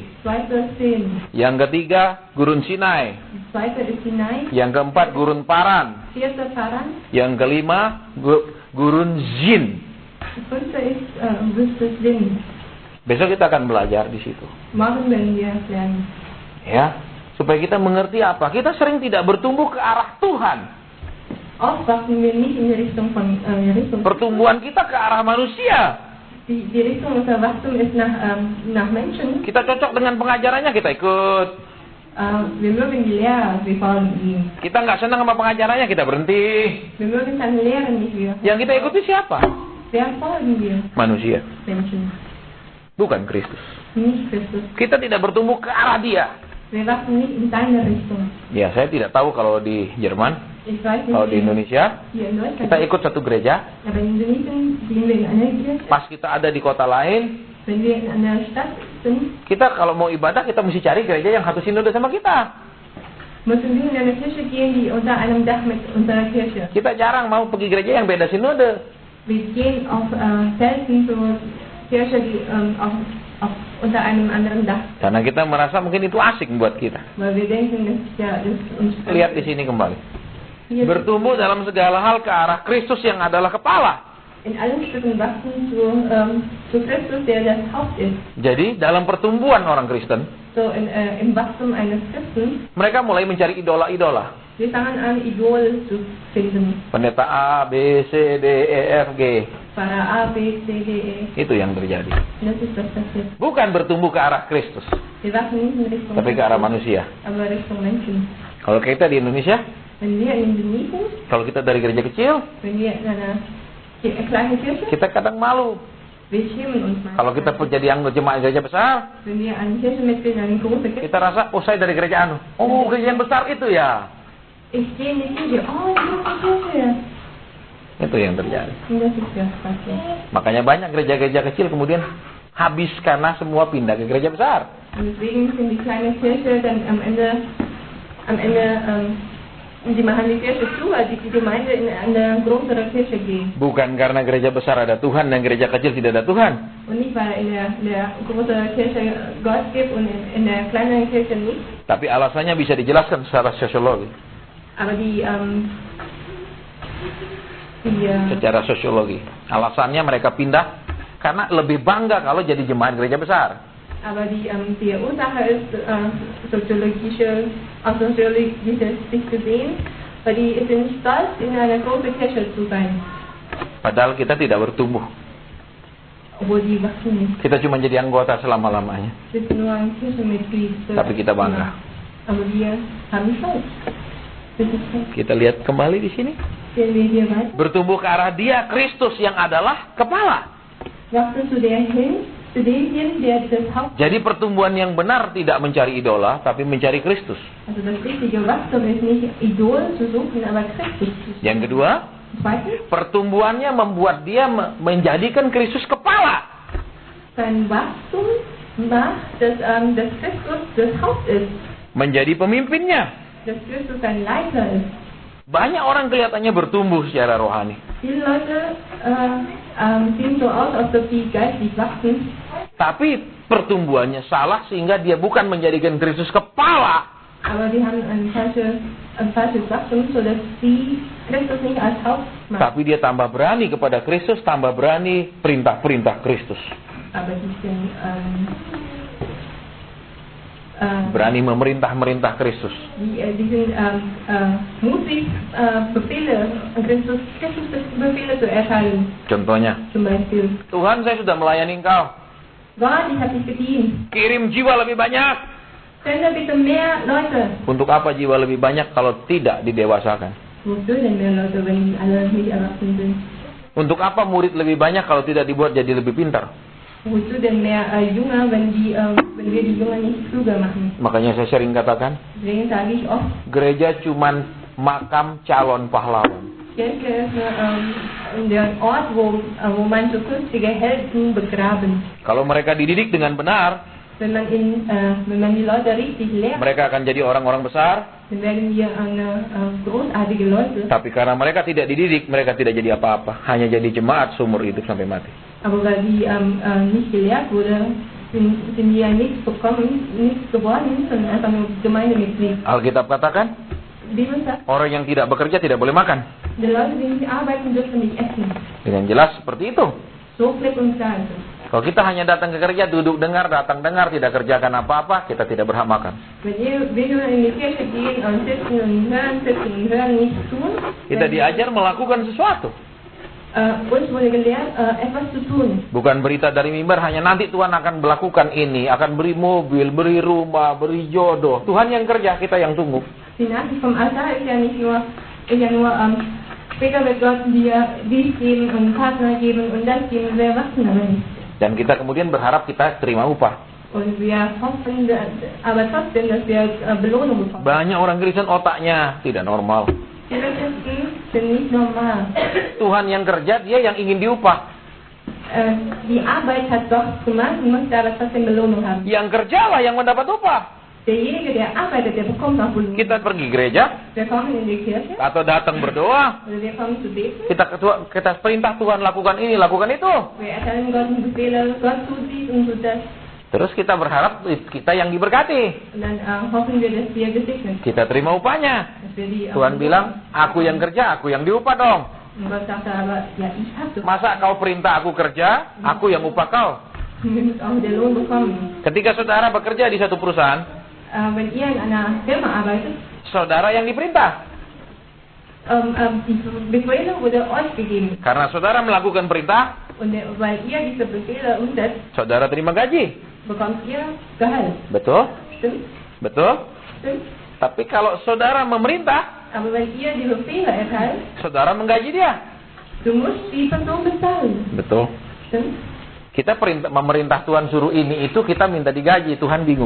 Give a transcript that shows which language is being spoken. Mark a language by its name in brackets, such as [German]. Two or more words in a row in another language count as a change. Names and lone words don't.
[German] Zweite Sin. [Indonesian] Yang ketiga gurun Sinai. [German] Die zweite ist Sinai. [Indonesian] Yang keempat gurun Paran. [German] Vierte Paran. [Indonesian] Yang kelima gurun Zin. [German] Die fünfte ist Wüste Sin. [Indonesian] Besok kita akan belajar di situ. [German] Morgen werden wir lernen. [Indonesian] Ya, supaya kita mengerti apa? Kita sering tidak bertumbuh ke arah Tuhan. [German] Oft wachsen wir nicht in die Richtung von Richtung. [Indonesian] Pertumbuhan kita ke arah manusia. [German] Die Richtung unserer Wachstum ist nach Menschen. [Indonesian] Kita cocok dengan pengajarannya, kita ikut. [German] Wir mögen die Lehrer, wir folgen ihm. [Indonesian] Kita nggak senang sama pengajarannya, kita berhenti. [German] Wir mögen seine Lehre nicht, wir. [Indonesian] Yang kita ikuti siapa? [German] Wer folgen wir? [Indonesian] Manusia, [German] Menschen. [Indonesian] bukan Kristus. [German] Nicht Christus. [Indonesian] Kita tidak bertumbuh ke arah dia. [German] Wir wachsen nicht in seine Richtung. [Indonesian] Ya, saya tidak tahu kalau di Jerman, [German] Ich weiß nicht, [Indonesian] kalau di Indonesia, [German] hier in Deutschland. [Indonesian] kita ikut satu gereja. [German] Aber in Indonesien gehen wir in einer Kirche. [Indonesian] Pas kita ada di kota lain, [German] Wenn wir in einer Stadt sind, [Indonesian] kita kalau mau ibadah, kita mesti cari gereja yang satu sinode sama kita. [German] müssen wir in eine Kirche gehen, die unter einem Dach mit unserer Kirche. [Indonesian] Kita jarang mau pergi gereja yang beda sinode. [German] Wir gehen auf selten zur Kirche, die unter einem anderen Dach. [Indonesian] Karena kita merasa mungkin itu asik buat kita. [German] Weil wir denken, das ist uns. [Indonesian] Lihat di sini kembali. [German] Hier [Indonesian] Bertumbuh dalam segala hal ke arah Kristus yang adalah kepala. [German] in allen Stücken wachsen zu Christus, der das Haupt ist. [Indonesian] Jadi dalam pertumbuhan orang Kristen, [German] So im Wachstum eines Christen, [Indonesian] mereka mulai mencari idola-idola. [German] wir fangen an, Idol zu finden. [Indonesian] Pendeta A, B, C, D, E, F, G. [German] Pfarrer A, B, C, D, E. [Indonesian] Itu yang terjadi. [German] Das ist das passiert. [Indonesian] Bukan bertumbuh ke arah Kristus, [German] Wir wachsen nicht in Richtung [Indonesian] tapi ke arah manusia. [German] aber Richtung Menschen. [Indonesian] Kalau kita di Indonesia, [German] Wenn wir in Indonesien, [Indonesian] kalau kita dari gereja kecil, [German] wenn wir in einer kleinen Kirche, [Indonesian] kita kadang malu. [German] Wir schämen uns manchmal. [Indonesian] Kalau kita jadi anggota jemaat gereja besar, [German] Wenn wir ein Kirchenmitglied in eine große Kirche, [Indonesian] kita rasa, oh saya dari gereja anu. Oh, gereja yang besar itu ya. [German] ich gehe in die Kirche, oh, ich bin in die Kirche. [Indonesian] Itu yang terjadi. [German] Und das ist das passiert. [Indonesian] Makanya banyak gereja-gereja kecil kemudian habis karena semua pindah ke gereja besar. [German] Und deswegen sind die kleine Kirche dann am Ende, die machen die Kirche zu, weil die Gemeinde in eine größere Kirche gehen. [Indonesian] Bukan karena gereja besar ada Tuhan dan gereja kecil tidak ada Tuhan. [German] Und nicht, weil in der großen Kirche Gott gibt und in der kleineren Kirche nicht. [Indonesian] Tapi alasannya bisa dijelaskan secara sosiologi. [German] Aber [Indonesian] Secara sosiologi. Alasannya mereka pindah karena lebih bangga kalau jadi jemaat gereja besar. [German] aber die Ursache ist soziologische Sicht gesehen, weil die sind stolz, in einer großen Kirche zu sein, [Indonesian] Padahal kita tidak bertumbuh. [German] obwohl die wachsen nicht. [Indonesian] Kita cuma jadi anggota selama-lamanya. [German] Wir sind nur ein Kirchenmitglied. [Indonesian] Tapi kita bangga. [German] Aber wir haben Stolz. Das ist Stolz. [Indonesian] Kita lihat kembali di sini. [German] Gehen wir hier weiter. [Indonesian] Bertumbuh ke arah Dia, Kristus yang adalah kepala. [German] Wachsen zu dem hin, der das Haupt. [Indonesian] Jadi pertumbuhan yang benar tidak mencari idola, tapi mencari Kristus. [German] Also das richtige Wachstum ist nicht Idol zu suchen, aber Christus zu suchen. [Indonesian] Yang kedua, [German] Zweitens, [Indonesian] pertumbuhannya membuat dia menjadikan Kristus kepala. [German] sein Wachstum macht, dass Christus das Haupt ist, [Indonesian] Menjadi pemimpinnya. [German] dass Christus ein Leiter ist. [Indonesian] Banyak orang kelihatannya bertumbuh secara rohani. [German] Viele Leute sehen so aus, als ob die geistlich wachsen, [Indonesian] Tapi pertumbuhannya salah sehingga dia bukan menjadikan Kristus kepala. [German] aber die haben ein falsches Wachstum, sodass sie Christus nicht als Haupt machen. [Indonesian] Tapi dia tambah berani kepada Kristus, tambah berani perintah-perintah Kristus. [German] Aber die sind [Indonesian] Berani memerintah-merintah Kristus. [German] die sind mutig, Befehle an Christus Befehle zu erteilen. [Indonesian] Contohnya, [German] Zum Beispiel, [Indonesian] Tuhan saya sudah melayani engkau. [German] Gott, ich habe dich gedient. [Indonesian] Kirim jiwa lebih banyak. [German] Sende bitte mehr Leute. [Indonesian] Untuk apa jiwa lebih banyak kalau tidak didewasakan? [German] Wofür denn mehr Leute, wenn die alle nicht erwachsen sind? [Indonesian] Untuk apa murid lebih banyak kalau tidak dibuat jadi lebih pintar? [German] Wozu denn mehr Jünger, wenn wir die Jünger nicht klüger machen? [Indonesian] Makanya saya sering katakan, [German] Deswegen sage ich oft, [Indonesian] gereja cuman makam calon pahlawan. [German] Kirche ist der Ort, wo man zukünftige Helden begraben. [Indonesian] Kalau mereka dididik dengan benar, [German] Wenn man die Leute richtig lehrt, [Indonesian] mereka akan jadi orang-orang besar. [German] dann werden wir großartige Leute. [Indonesian] Tapi karena mereka tidak dididik, mereka tidak jadi apa-apa. Hanya jadi jemaat seumur hidup sampai mati. [German] Aber weil die nicht gelehrt wurde, sind die ja nichts geworden, sondern einfach nur Gemeindemitglied. [Indonesian] Alkitab katakan, [German] Bibel sagt, [Indonesian] orang yang tidak bekerja tidak boleh makan. [German] die Leute, die nicht arbeiten, dürfen nicht essen. [Indonesian] Dengan jelas seperti itu. [German] So klipp und klar ist es. [Indonesian] Kalau kita hanya datang ke gereja, duduk dengar, datang dengar, tidak kerjakan apa-apa, kita tidak berhak makan. [German] Wenn wir in die Kirche gehen und sitzen und hören, nichts tun, [Indonesian] Kita diajar melakukan sesuatu. [German] uns wurde gelehrt, etwas zu tun. [Indonesian] Bukan berita dari mimbar, hanya nanti Tuhan akan melakukan ini, akan beri mobil, beri rumah, beri jodoh. Tuhan yang kerja, kita yang tunggu. [German] Die Nachricht vom Altar ist ja nur später wird Gott dir dies geben und Partner geben und das geben, wir wachsen aber nicht. [Indonesian] Dan kita kemudian berharap kita terima upah. [German] Und wir hoffen aber trotzdem, dass wir Belohnung bekommen. [Indonesian] Banyak orang Kristen otaknya tidak normal. [German] Die Christen sind nicht normal. [Indonesian] Tuhan yang kerja, dia yang ingin diupah. [German] Die Arbeit hat Gott gemacht und möchte aber trotzdem Belohnung haben. [Indonesian] Yang kerjalah yang mendapat upah. [German] Derjenige, der arbeitet, der bekommt auch Belohnung. [Indonesian] Kita pergi gereja [German] Wir kommen in die Kirche [Indonesian] atau datang berdoa. [German] oder wir kommen zu beten. [Indonesian] Kita perintah Tuhan lakukan ini, lakukan itu. [German] Wir erteilen Gott Befehle, Gott tut dies und tut das. [Indonesian] Terus kita berharap kita yang diberkati. [German] Und dann hoffen wir, dass wir gesegnet sind. [Indonesian] Kita terima upahnya. [German] Dass wir die [Indonesian] Tuhan bilang, aku yang kerja, aku yang diupah dong. [German] Und Gott sagte aber, ja, ich habe doch. [Indonesian] Masa kau perintah aku kerja, aku yang upah kau. [German] Du musst auch den Lohn bekommen. [Indonesian] Ketika saudara bekerja di satu perusahaan, [German] Wenn ihr in einer Firma arbeitet, [Indonesian] saudara yang diperintah. [German] die Befehle wurde euch gegeben. [Indonesian] Karena saudara melakukan perintah, [German] Und weil ihr diese Befehle umsetzt, [Indonesian] saudara terima gaji. [German] bekommt ihr Gehalt. [Indonesian] Betul? [German] Stimmt? [Indonesian] Betul? [German] Stimmt? [Indonesian] Tapi kalau saudara memerintah, [German] Aber wenn ihr die Befehle erteilt, [Indonesian] saudara menggaji dia. [German] du musst die Person bezahlen. [Indonesian] Betul. [German] Stimmt? [Indonesian] Kita memerintah Tuhan suruh ini itu, kita minta digaji, Tuhan bingung.